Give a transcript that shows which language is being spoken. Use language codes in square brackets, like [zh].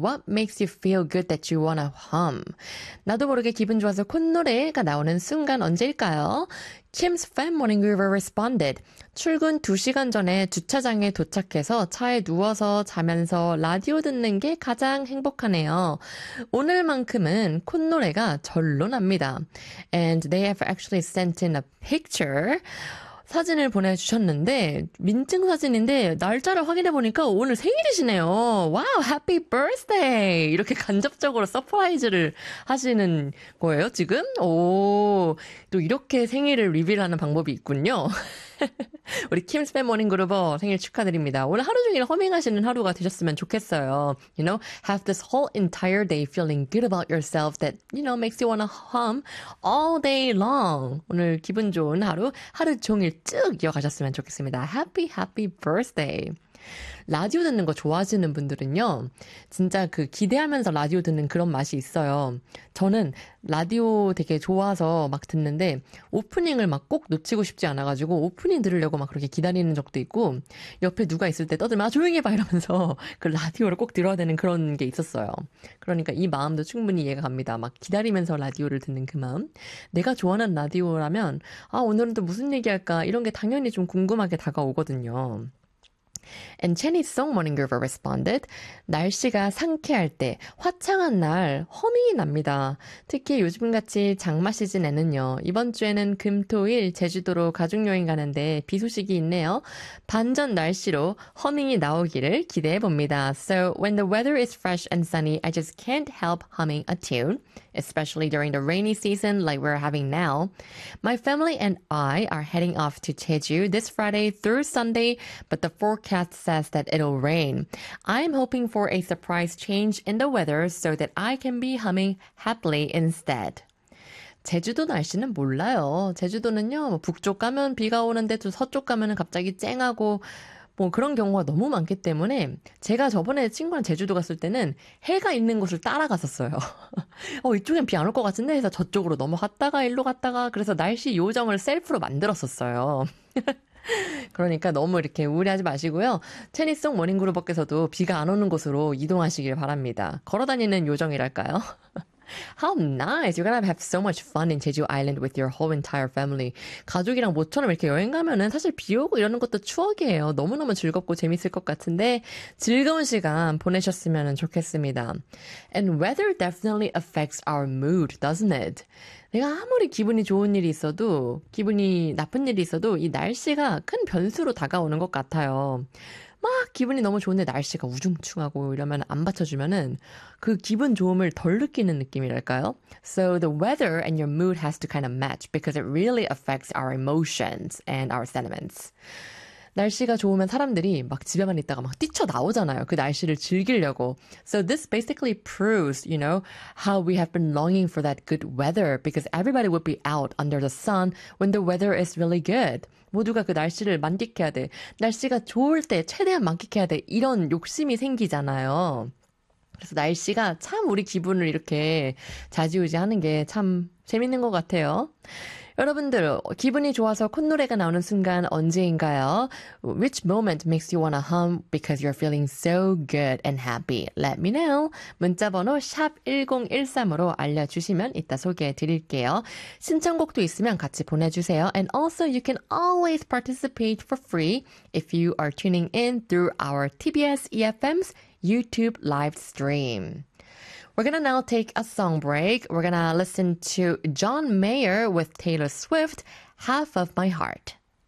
[en] What makes you feel good that you wanna hum? [ko] 나도 모르게 기분 좋아서 콧노래가 나오는 순간 언제일까요? [en] Kim's family member responded. [ko] 출근 2시간 전에 주차장에 도착해서 차에 누워서 자면서 라디오 듣는 게 가장 행복하네요. 오늘만큼은 콧노래가 절로 납니다. [en] And they have actually sent in a picture. [ko] 사진을 보내주셨는데, 민증 사진인데, 날짜를 확인해보니까 오늘 생일이시네요. [en] 와우, happy birthday! [ko] 이렇게 간접적으로 서프라이즈를 하시는 거예요, 지금? 오, 또 이렇게 생일을 리빌하는 방법이 있군요. 우리 킴스 패밀리 그룹 생일 축하드립니다. 오늘 하루 종일 허밍하시는 하루가 되셨으면 좋겠어요. [en] You know, have this whole entire day feeling good about yourself that, you know, makes you wanna hum all day long. [ko] 오늘 기분 좋은 하루, 하루 종일 쭉 이어가셨으면 좋겠습니다. [en] Happy, happy birthday. [ko] 라디오 듣는 거 좋아하시는 분들은요, 진짜 그 기대하면서 라디오 듣는 그런 맛이 있어요. 저는 라디오 되게 좋아서 막 듣는데, 오프닝을 막꼭 놓치고 싶지 않아가지고, 오프닝 들으려고 막 그렇게 기다리는 적도 있고, 옆에 누가 있을 때 떠들면, 아, 조용히 해봐! 이러면서 그 라디오를 꼭 들어야 되는 그런 게 있었어요. 그러니까 이 마음도 충분히 이해가 갑니다. 막 기다리면서 라디오를 듣는 그 마음. 내가 좋아하는 라디오라면, 아, 오늘은 또 무슨 얘기할까? 이런 게 당연히 좀 궁금하게 다가오거든요. [en] And Chinese Song Morning Groover responded, [ko] 날씨가 상쾌할 때, 화창한 날, 허밍이 납니다. 특히 요즘같이 장마 시즌에는요, 이번 주에는 금, 토, 일, 제주도로 가족여행 가는데 비 소식이 있네요. 반전 날씨로 허밍이 나오기를 기대해 봅니다. [en] So, when the weather is fresh and sunny, I just can't help humming a tune. Especially during the rainy season like we're having now. My family and I are heading off to Jeju this Friday through Sunday, but the forecast says that it'll rain. I'm hoping for a surprise change in the weather so that I can be humming happily instead. [ko] 제주도 날씨는 몰라요. 제주도는요, 북쪽 가면 비가 오는데도 서쪽 가면은 갑자기 쨍하고, 뭐 그런 경우가 너무 많기 때문에 제가 저번에 친구랑 제주도 갔을 때는 해가 있는 곳을 따라갔었어요. 이쪽엔 비안올것 같은데 해서 저쪽으로 넘어갔다가 일로 갔다가 그래서 날씨 요정을 셀프로 만들었었어요. 그러니까 너무 이렇게 우울해하지 마시고요. 체니송 모닝그룹께서도 비가 안 오는 곳으로 이동하시길 바랍니다. 걸어다니는 요정이랄까요? [en] How nice. You're gonna have so much fun in Jeju Island with your whole entire family. [ko] 가족이랑 모처럼 이렇게 여행 가면은 사실 비 오고 이러는 것도 추억이에요. 너무너무 즐겁고 재밌을 것 같은데 즐거운 시간 보내셨으면 좋겠습니다. [en] And weather definitely affects our mood, doesn't it? [ko] 내가 아무리 기분이 좋은 일이 있어도, 기분이 나쁜 일이 있어도 이 날씨가 큰 변수로 다가오는 것 같아요. 막 기분이 너무 좋은데 날씨가 우중충하고 이러면 안 받쳐주면은 그 기분 좋음을 덜 느끼는 느낌이랄까요? [en] So the weather and your mood has to kind of match because it really affects our emotions and our sentiments. [ko] 날씨가 좋으면 사람들이 막 집에만 있다가 막 뛰쳐나오잖아요. 그 날씨를 즐기려고. [en] So this basically proves, you know, how we have been longing for that good weather because everybody would be out under the sun when the weather is really good. [ko] 모두가 그 날씨를 만끽해야 돼. 날씨가 좋을 때 최대한 만끽해야 돼. 이런 욕심이 생기잖아요. 그래서 날씨가 참 우리 기분을 이렇게 좌지우지 하는 게참 재밌는 것 같아요. 여러분들, 기분이 좋아서 콧노래가 나오는 순간 언제인가요? [en] Which moment makes you wanna hum because you're feeling so good and happy? Let me know. [ko] 문자번호 #1013으로 알려주시면 이따 소개해 드릴게요. 신청곡도 있으면 같이 보내주세요. [en] And also, you can always participate for free if you are tuning in through our TBS EFM's YouTube live stream. We're gonna now take a song break. We're gonna listen to John Mayer with Taylor Swift, Half of My Heart.